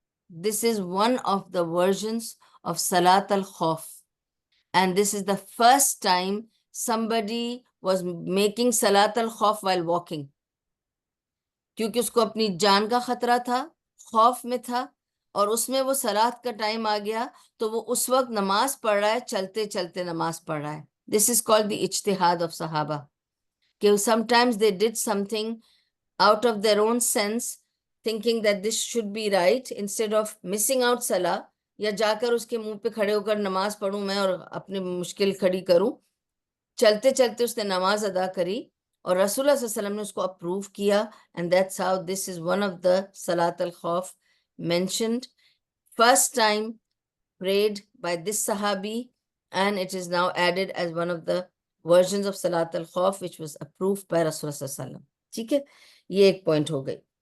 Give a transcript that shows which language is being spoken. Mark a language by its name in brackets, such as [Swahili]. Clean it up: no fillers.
[English] This is one of the versions of Salat al-Khawf, and this is the first time somebody was making Salat al-Khawf while walking, [Urdu] کیونکہ اس کو اپنی جان کا خطرہ تھا, خوف میں تھا, اور اس میں وہ صلات کا ٹائم آ گیا, تو وہ اس وقت نماز پڑھ رہا ہے, چلتے چلتے نماز پڑھ رہا ہے. [English] This is called the اجتہاد of صحابہ, کہ sometimes they did something out of their own sense, thinking that this should be right, instead of missing out salah, [Urdu] یا جا کر اس کے منہ پہ کھڑے ہو کر نماز پڑھوں میں اور اپنی مشکل کھڑی کروں. چلتے چلتے اس نے نماز ادا کری, اور رسول اللہ صلی اللہ علیہ وسلم نے اس کو اپروو کیا, [English] and that's how this is one of the Salat al-Khawf mentioned, first time prayed by this Sahabi, and it is now added as one of the versions of Salat al-Khawf which was approved by Rasulullah sallallahu alaihi wasallam. [Urdu] ٹھیک ہے، یہ ایک point ہو گئی.